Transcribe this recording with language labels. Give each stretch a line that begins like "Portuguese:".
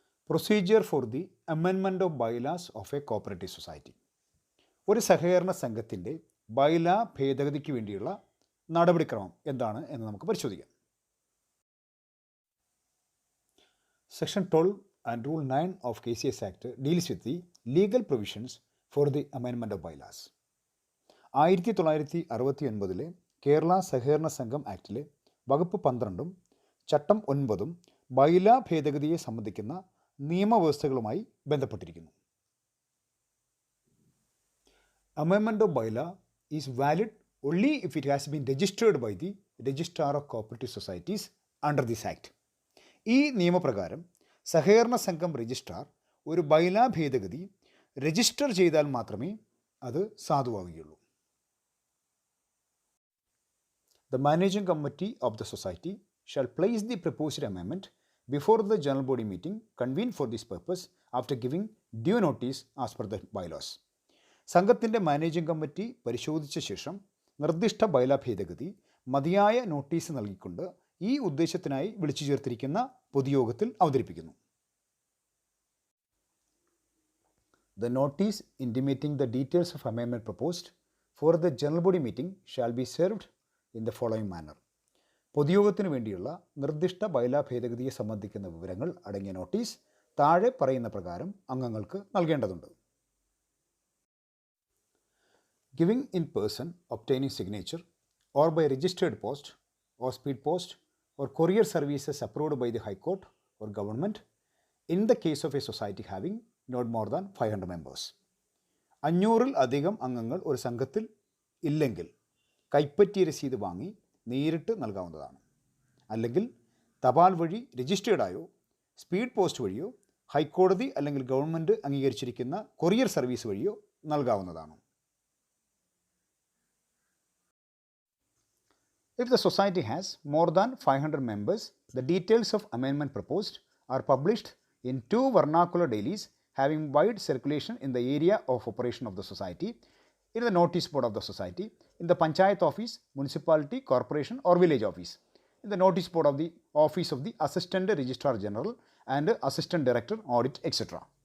English: Procedure for the amendment of bylaws of a cooperative society.
Malayalam: ഒരു സഹകരണ സംഘത്തിൻ്റെ ബൈലാ ഭേദഗതിക്ക് വേണ്ടിയുള്ള നടപടിക്രമം എന്താണ് എന്ന് നമുക്ക് പരിശോധിക്കാം.
English: Section 12 and Rule 9 of KCS Act deals with the legal provisions for the amendment of bylaws.
Malayalam: 1969 Kerala സഹകരണ സംഘം ആക്ടിലെ വകുപ്പ് 12 ചട്ടം 9 ബൈലാ ഭേദഗതിയെ സംബന്ധിക്കുന്ന നിയമവ്യവസ്ഥകളുമായി ബന്ധപ്പെട്ടിരിക്കുന്നു.
English: Amendment of bylaw is valid only if it has been registered by the Registrar of Co-operative Societies under this Act.
Malayalam: ഈ നിയമപ്രകാരം സഹകരണ സംഘം രജിസ്ട്രാർ ഒരു ബൈലാ ഭേദഗതി രജിസ്റ്റർ ചെയ്താൽ മാത്രമേ അത് സാധുവാകുകയുള്ളൂ.
English: The managing committee of the society shall place the proposed amendment before the general body meeting convened for this purpose after giving due notice as per the bylaws.
Malayalam: സംഘത്തിൻ്റെ മാനേജിംഗ് കമ്മിറ്റി പരിശോധിച്ച ശേഷം നിർദ്ദിഷ്ട ബൈലാ ഭേദഗതി മതിയായ notice നൽകിക്കൊണ്ട് ഈ ഉദ്ദേശത്തിനായി വിളിച്ചു ചേർത്തിരിക്കുന്ന പൊതുയോഗത്തിൽ അവതരിപ്പിക്കുന്നു.
English: The notice intimating the details of amendment proposed for the general body meeting shall be served in the following manner.
Malayalam: പൊതുയോഗത്തിന് വേണ്ടിയുള്ള നിർദ്ദിഷ്ട ബൈലാ ഭേദഗതിയെ സംബന്ധിക്കുന്ന വിവരങ്ങൾ അടങ്ങിയ നോട്ടീസ് താഴെ പറയുന്ന പ്രകാരം അംഗങ്ങൾക്ക് നൽകേണ്ടതുണ്ട്.
English: Giving in person, obtaining signature, or by registered post, or speed post, or courier services approved by the High Court or government in the case of a society having not more than 500 members.
Malayalam: 500-ൽ അധികം അംഗങ്ങൾ ഒരു സംഘത്തിൽ ഇല്ലെങ്കിൽ കൈപ്പറ്റിയ രസീത് വാങ്ങി നേരിട്ട് നൽകാവുന്നതാണ്. അല്ലെങ്കിൽ തപാൽ വഴി രജിസ്റ്റേർഡായോ സ്പീഡ് പോസ്റ്റ് വഴിയോ ഹൈക്കോടതി അല്ലെങ്കിൽ ഗവൺമെൻറ് അംഗീകരിച്ചിരിക്കുന്ന കൊറിയർ സർവീസ് വഴിയോ നൽകാവുന്നതാണ്.
English: If the society has more than 500 members, the details of amendment proposed are published in 2 vernacular dailies having wide circulation in the area of operation of the society, in the notice board of the society, in the panchayat office, municipality, corporation or village office, in the notice board of the office of the assistant registrar general and assistant director audit etc.